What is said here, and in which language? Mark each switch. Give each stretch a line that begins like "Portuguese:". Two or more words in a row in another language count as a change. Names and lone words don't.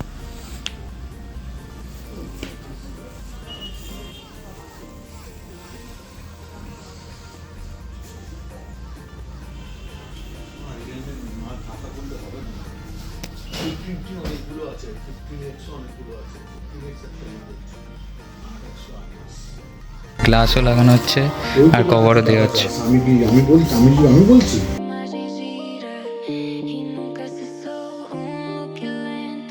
Bangla: অনেকগুলো আছে 15X অনেকগুলো আছে 15X একটা গ্লাসও লাগানো হচ্ছে আর কভারও দেওয়া হচ্ছে। আমি বলছি
Portuguese: Imagem gira e nunca cessou um loop lento.